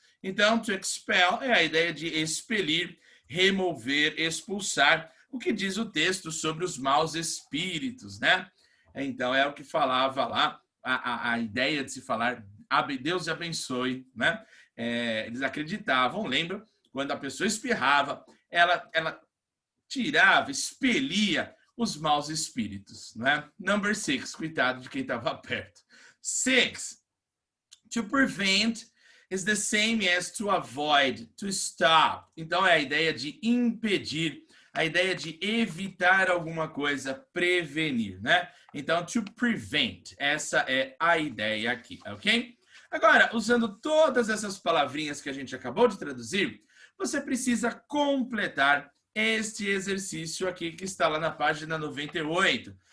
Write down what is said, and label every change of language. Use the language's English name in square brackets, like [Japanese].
[Portuguese] Então, to expel é a ideia de expelir, remover, expulsar, o que diz o texto sobre os maus espíritos, né? Então, é o que falava lá, a ideia de se falar, Deus abençoe, né? Eles acreditavam, lembra? Quando a pessoa espirrava, ela tirava, expelia os maus espíritos, né? [English] Number 6, [Portuguese] cuidado de quem estava perto. [English] 6, to prevent is the same as to avoid, to stop. [Portuguese] Então, é a ideia de impedir, a ideia de evitar alguma coisa, prevenir, né? Então, to prevent, essa é a ideia aqui, ok? Agora, usando todas essas palavrinhas que a gente acabou de traduzir, você precisa completar este exercício aqui que está lá na página 98,